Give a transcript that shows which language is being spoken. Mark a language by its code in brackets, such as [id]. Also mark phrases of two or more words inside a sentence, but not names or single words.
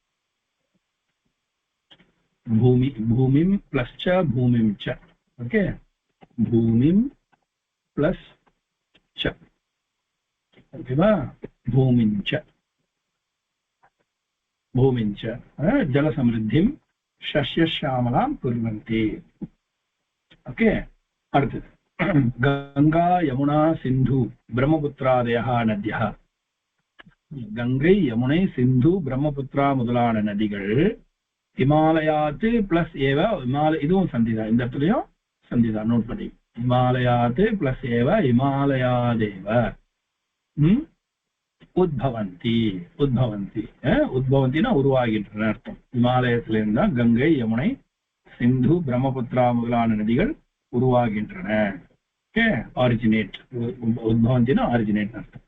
[sa] भूमिं प्लस च भूमिं च, ओके, भूमिं प्लस च, ओकेवा, भूमिं च जलसमृद्धिं शस्यश्यामलां कुर्वन्ति. ओके, அடுத்தது गंगा यमुना सिंधु ब्रह्मपुत्रादयः नद्यः. गंगै यमुनै सिंधु ब्रह्मपुत्रा [ta] முதலான நதிகள் [sa] हिमालयात् प्लस एव [ta] இதுவும் சந்திதான், இந்த இடத்துலயும் சந்திதான் நோட் பண்ணி. [sa] हिमालयात् प्लस एव हिमालयादेव [ta] உத்பவந்தி உத்பவந்தினா உருவாகின்றன அர்த்தம். இமாலயத்திலிருந்தா கங்கை யமுனை சிந்து பிரம்மபுத்திரா முதலான நதிகள் உருவாகின்றன. ஓகே, ஆரிஜினேட், உத்பவந்தினா ஆரிஜினேட் அர்த்தம்.